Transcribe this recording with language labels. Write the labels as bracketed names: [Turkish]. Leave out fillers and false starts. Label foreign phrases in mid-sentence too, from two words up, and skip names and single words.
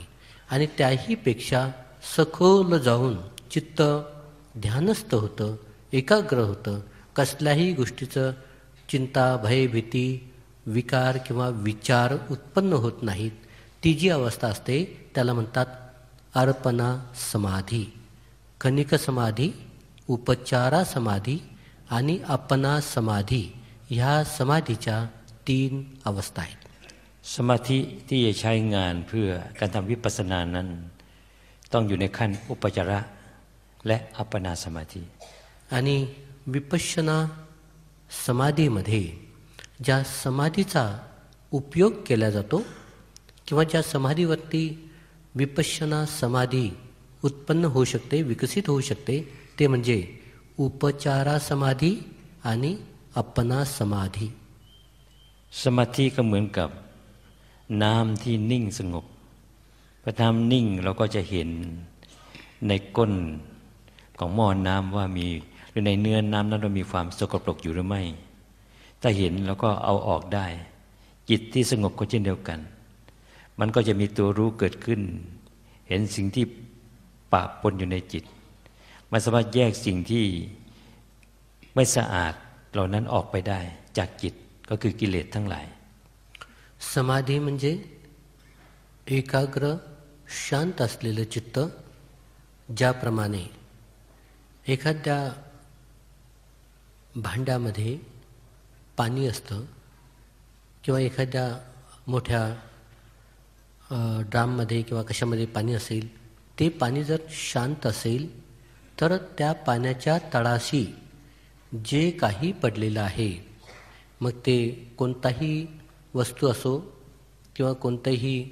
[Marathi] आणि त्याहीपेक्षा सखोल जाऊन चित्त ध्यानस्थ होतं, एकाग्र होतं, कसल्याही गोष्टीचं चिंता, भय, भीती, विकार किंवा विचार उत्पन्न होत नाहीत. ती जी अवस्था असते त्याला म्हणतात अर्पणा समाधी. कणिक समाधी, उपचारा समाधी आणि अपना समाधी ह्या समाधीच्या 3 अवस्था आहेत. [Thai] สมาธิที่จะใช้งานเพื่อการทำวิปัสสนานั้นต้องอยู่ในขั้นอุปจาระและอัปปนาสมาธิ [Marathi] आणि विपश्यना समाधीमध्ये ज्या समाधीचा उपयोग केला जातो किंवा ज्या समाधीवरती विपश्यना समाधी उत्पन्न होऊ शकते, विकसित होऊ शकते, ते म्हणजे उपचारा समाधी आणि अपना समाधी. [Thai] สมาธิก็เหมือนกับน้ำที่นิ่งสงบพอน้ำนิ่งเราก็จะเห็นในก้นของหม้อ น้ำว่ามีหรือในเนื้อน้ำนั้นมีความสกปรกอยู่หรือไม่ถ้าเห็นเราก็เอาออกได้จิตที่สงบก็เช่นเดียวกันมันก็จะมีตัวรู้เกิดขึ้นเห็นสิ่งที่ปะปนอยู่ในจิตมันสามารถแยกสิ่งที่ไม่สะอาดเหล่านั้นออกไปได้จากจิตก็คือกิเลสทั้งหลาย [Marathi] समाधी म्हणजे एकाग्र शांत असलेलं चित्त. ज्याप्रमाणे एखाद्या भांड्यामध्ये पाणी असतं किंवा एखाद्या मोठ्या ड्राममध्ये किंवा कशामध्ये पाणी असेल, ते पाणी जर शांत असेल तर त्या पाण्याच्या तळाशी जे काही पडलेलं आहे, मग ते कोणताही वस्तू असो किंवा कोणतंही